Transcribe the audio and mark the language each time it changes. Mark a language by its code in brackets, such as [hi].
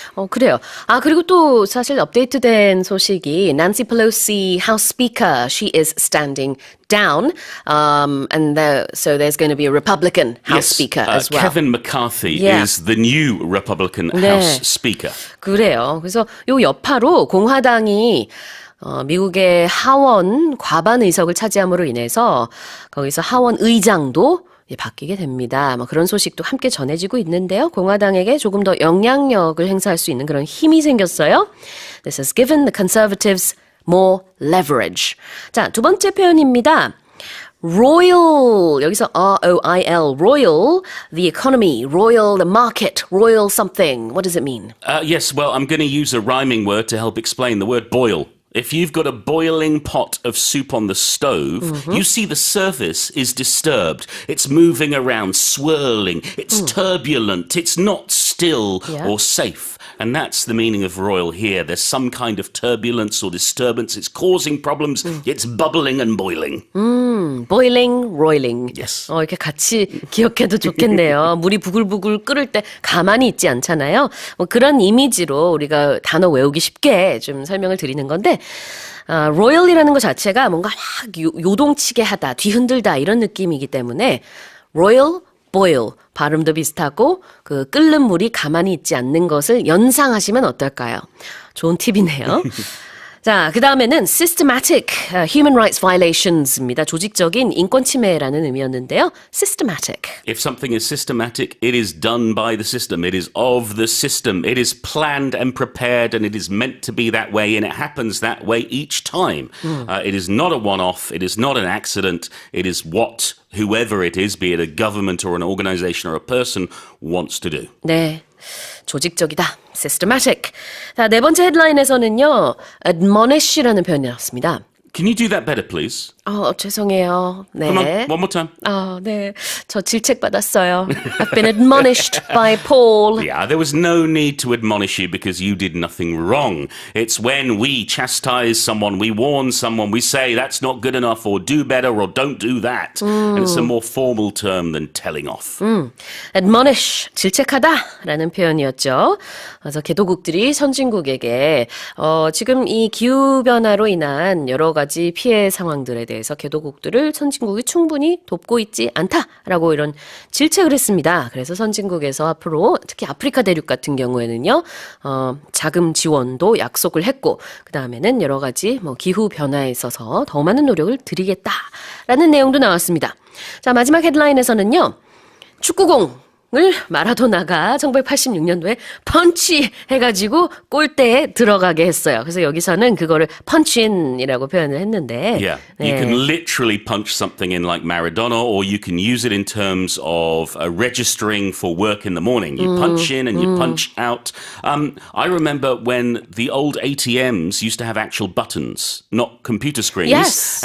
[ko] 그래요. 그리고 또 사실 업데이트된 소식이 [en] Nancy Pelosi, House Speaker, she is standing down, so there's going to be a Republican House Speaker as well. Kevin McCarthy is the new Republican House Speaker. [ko] 그래요. 그래서 요 여파로 공화당이 미국의 하원 과반 의석을 차지함으로 인해서 거기서 하원 의장도 바뀌게 됩니다. 그런 소식도 함께 전해지고 있는데요. 공화당에게 조금 더 영향력을 행사할 수 있는 그런 힘이 생겼어요. [en] This has given the conservatives more leverage. [ko] 자, 두 번째 표현입니다. [en] roil, 여기서 R-O-I-L, roil, the economy, roil the market, roil something. What does it mean? Yes, well, I'm going to use a rhyming word to help explain the word boil. If you've got a boiling pot of soup on the stove, you see the surface is disturbed. It's moving around, swirling. It's turbulent. It's not still or safe. And that's the meaning of roil here. There's some kind of turbulence or disturbance. It's causing problems. It's bubbling and boiling. boiling, roiling. Yes. [ko] 이렇게 같이 기억해도 좋겠네요. 물이 부글부글 끓을 때 가만히 있지 않잖아요. 그런 이미지로 우리가 단어 외우기 쉽게 좀 설명을 드리는 건데 royal이라는 것 자체가 뭔가 막 요동치게 하다, 뒤흔들다 이런 느낌이기 때문에 royal, boil 발음도 비슷하고 그 끓는 물이 가만히 있지 않는 것을 연상하시면 어떨까요? 좋은 팁이네요. 자, 그 다음에는 [en] systematic human rights violations [ko] 입니다. 조직적인 인권 침해라는 의미였는데요. [en] systematic. If something is systematic, it is done by the system. It is of the system. It is planned and prepared and it is meant to be that way and it happens that way each time. It is not a one-off. It is not an accident. It is what whoever it is, be it a government or an organization or a person, wants to do. [ko] 네. 조직적이다. systematic. 자, 네 번째 헤드라인에서는요. admonish라는 표현이 나왔습니다. [en] Can you do that better, please? [ko] 죄송해요. 네. [en] Come on, one more time. [ko] 네. 저 질책 받았어요. [en] I've been admonished by Paul. Yeah, there was no need to admonish you because you did nothing wrong. It's when we chastise someone, we warn someone, we say that's not good enough or do better or don't do that. And it's a more formal term than telling off. [ko] admonish, 질책하다라는 표현이었죠. 그래서 개도국들이 선진국에게 지금 이 기후변화로 인한 여러 가지 피해 상황들에 대해서 개도국들을 선진국이 충분히 돕고 있지 않다라고 이런 질책을 했습니다. 그래서 선진국에서 앞으로 특히 아프리카 대륙 같은 경우에는요. 자금 지원도 약속을 했고 그 다음에는 여러 가지 기후 변화에 있어서 더 많은 노력을 드리겠다라는 내용도 나왔습니다. 자, 마지막 헤드라인에서는요. 축구공을 마라도나가 1986년도에 펀치 해가지고 골대에 들어가게 했어요. 그래서 여기서는 그거를 punch-in이라고 표현을 했는데 [en] Yeah, you can literally punch something in like Maradona or you can use it in terms of registering for work in the morning. You punch in and you punch out. I remember when the old ATMs used to have actual buttons, not computer screens. Yes.